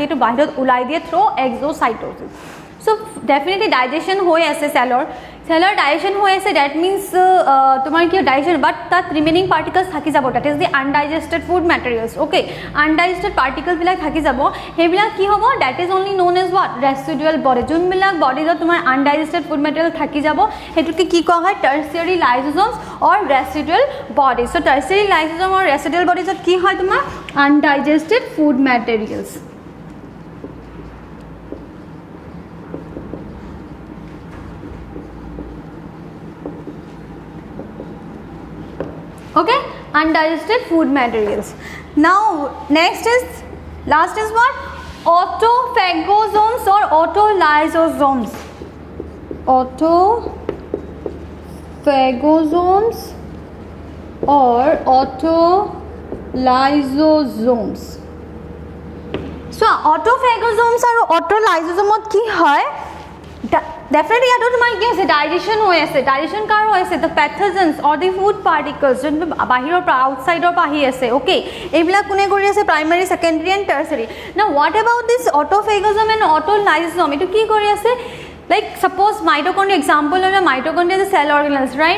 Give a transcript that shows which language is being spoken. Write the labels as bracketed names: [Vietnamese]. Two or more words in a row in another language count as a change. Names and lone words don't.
[Assamese] এইটো বাহিৰত ওলাই দিয়ে [English] through exocytosis so definitely digestion [Assamese] হৈ আছে চেলৰ ডাইজেশ্যন হৈ আছে [English] that means [Assamese] তোমাৰ কি [English] digestion but [Assamese] তাত [English] remaining particles [Assamese] থাকি যাব [English] that is the undigested food materials okay undigested [Assamese] পাৰ্টিকলছবিলাক থাকি যাব সেইবিলাক কি হ'ব [English] that is only known as what residual body [Assamese] যোনবিলাক বডিজত তোমাৰ [English] undigested food material [Assamese] থাকি যাব সেইটোকে কি কোৱা হয় [English] tertiary lysosomes or residual bodies so tertiary lysosome or residual bodies [Assamese] কি হয় তোমাৰ [English] undigested food materials okay undigested food materials now last is what autophagosomes or autolysosomes autophagosomes or autolysosomes so autophagosomes or autolysosomes [Assamese] কি হয় definitely ইয়াতো তোমাৰ কি আছে ডাইজেশ্যন হৈ আছে ডাইজেশ্যন কাৰ হৈ আছে [English] the pathogens or the food particles [Assamese] যোনটো বাহিৰৰ পৰা আউটছাইডৰ পৰা আহি আছে অ'কে এইবিলাক কোনে কৰি আছে [English] primary secondary and tertiary [Assamese] না [English] what about this autophagosome and autolysosome [Assamese] এইটো কি কৰি আছে [English] like suppose mitochondria example [Assamese] ল'লে মাইটকণ্ড্ৰিয়া যে [English] cell organelles right